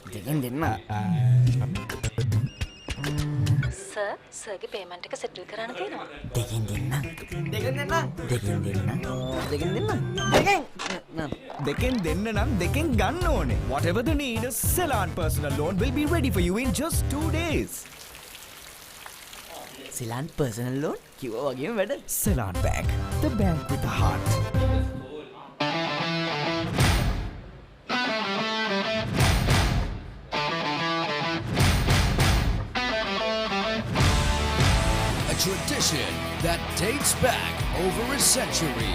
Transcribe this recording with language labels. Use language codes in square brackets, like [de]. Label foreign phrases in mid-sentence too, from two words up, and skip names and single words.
[si] දෙකෙන් දෙන්න. සර් සර්ගේ පේමන්ට් එක සෙටල් කරන්න තියෙනවා. දෙකෙන් දෙන්න. දෙකෙන් දෙන්න. දෙකෙන් දෙන්න. දෙකෙන් දෙන්න. දෙකෙන්. දෙකෙන් දෙන්න නම් දෙකෙන් ගන්න ඕනේ. [en] Whatever the need, a Ceylon personal loan will be ready for you in just 2 days. [si] Ceylon personal loan කිව්වා වගේම වැඩ. [en] Ceylon Bank, the bank with the heart. Tradition that dates back over a century.